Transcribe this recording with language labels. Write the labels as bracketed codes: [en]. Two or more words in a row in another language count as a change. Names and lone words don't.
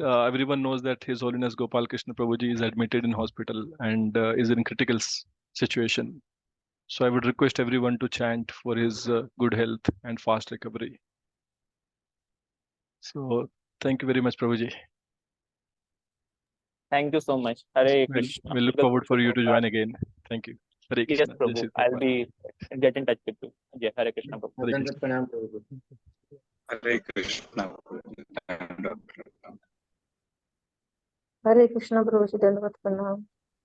[en] Everyone knows that His Holiness Gopal Krishna Prabhuji is admitted in hospital and is in critical situation. So I would request everyone to chant for his good health and fast recovery. So thank you very much, Prabhuji. thank you so much. हरे We'll, कृष्ण। we'll look forward for you to join again. Thank you. Hare यस Krishna. Jai [hi] प्रभु, [en] Shri आई Prabhupada. be get in touch with you. [hi] जय हरे कृष्ण प्रभु। Hare Krishna. प्रणाम प्रभु। हरे कृष्णा। हरे कृष्ण प्रभु जी, दंडवत प्रणाम।